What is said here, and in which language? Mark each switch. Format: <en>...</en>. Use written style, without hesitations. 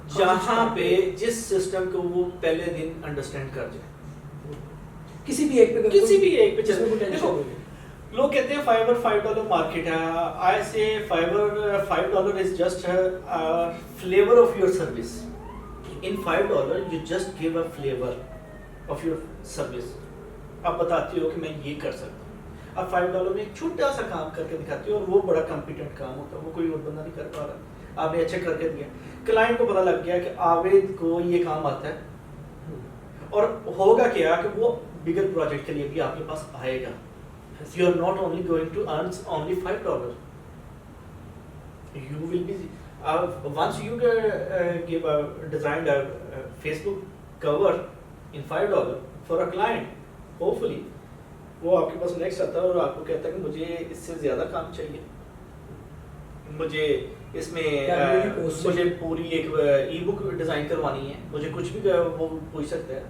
<ur>جہاں پہ جس سسٹم کو وہ پہلے دن انڈرسٹینڈ کر جائے, کسی بھی ایک پہ, کسی بھی ایک پہ جس میں کوئی ٹینشن چلے. نہیں. لوگ کہتے ہیں فائبر $5 مارکیٹ ہے.</ur> <en>I say Fiverr $5 is just flavour of your service. In $5 you just give a flavor of your service.</en> <ur>آپ بتاتی ہو کہ میں یہ کر سکتا ہوں, آپ $5 میں ایک چھوٹا سا کام کر کے دکھاتی ہو, اور وہ بڑا کمپیٹنٹ کام ہوتا ہے, وہ کوئی اور بندہ نہیں کر پا رہا, آپ نے اچھا کر کے دیا. کلائنٹ کو پتا لگ گیا کہ عابد کو یہ کام آتا ہے, اور ہوگا کیا کہ وہ بگر پروجیکٹ کے لیے بھی آپ کے پاس آئے گا.</ur> <en>You are not only going to earn only $5. You will be once you give a designed a Facebook cover in $5 for a client, hopefully</en> <ur>وہ آپ کے پاس نیکسٹ آتا ہے اور آپ کو کہتا ہے کہ مجھے اس سے زیادہ کام چاہیے, مجھے اس میں مجھے پوری ایک ای بک ڈیزائن کروانی ہے, مجھے کچھ بھی وہ پوچھ سکتا ہے.</ur>